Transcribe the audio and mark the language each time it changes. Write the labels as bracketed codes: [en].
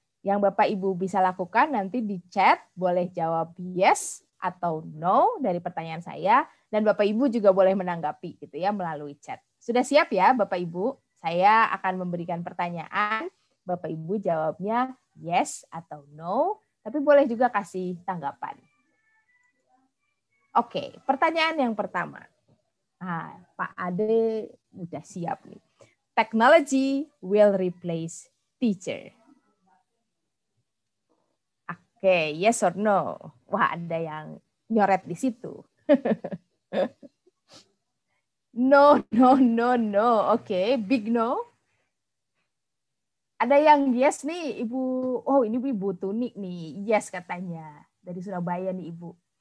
[id] Yang Bapak Ibu bisa lakukan nanti di chat, boleh jawab yes atau no dari pertanyaan saya, dan Bapak Ibu juga boleh menanggapi gitu ya melalui chat. Sudah siap ya Bapak Ibu? Saya akan memberikan pertanyaan, Bapak Ibu jawabnya yes atau no, tapi boleh juga kasih tanggapan. Oke, pertanyaan yang pertama. Nah, Pak Ade udah siap nih. [en] Technology will replace teacher. Oke, yes or no? [id] Wah, ada yang nyoret di situ. [en] No, no, no, no. Oke, big no. [id] Ada yang yes nih, Ibu. Oh, ini Ibu Tunik nih. Yes katanya. Dari Surabaya nih, Ibu.